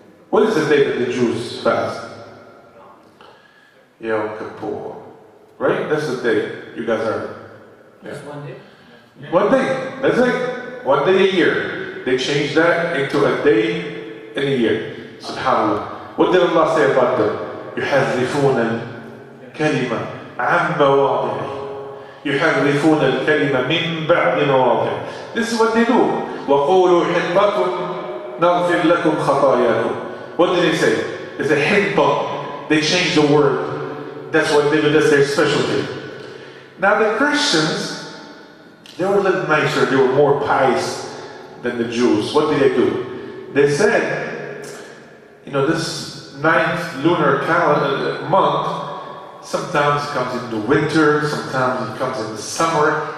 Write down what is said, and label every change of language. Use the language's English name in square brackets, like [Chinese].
[English] What is the day that the Jews fast? Yom Kippur. Right? That's the day you guys are. Yeah. Just one day? One day. That's it. One day a year. They changed that into a day in a year. SubhanAllah. What did Allah say about them? [Arabic] يحرفون الكلمة عن مواضعه. يحرفون الكلمة من بعد مواضعه. [English] This is what they do. [Arabic] وقولوا حنطة نغفر لكم خطاياكم. [English] What did they say? They say حنطة. They changed the word. That's what they do. That's their specialty. Now the Christians, they were a little nicer. They were more pious than the Jews. What did they do? They said, you know, this 9th lunar calendar month, sometimes it comes in the winter, sometimes it comes in the summer.